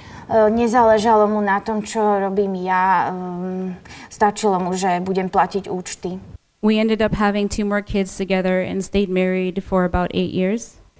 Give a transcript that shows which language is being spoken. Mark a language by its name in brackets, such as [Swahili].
[Slovak] Nezáležalo mu na tom, čo robím ja. Stačilo mu, že budem platiť účty. [English] We ended up having 2 more kids together and stayed married for about 8 years.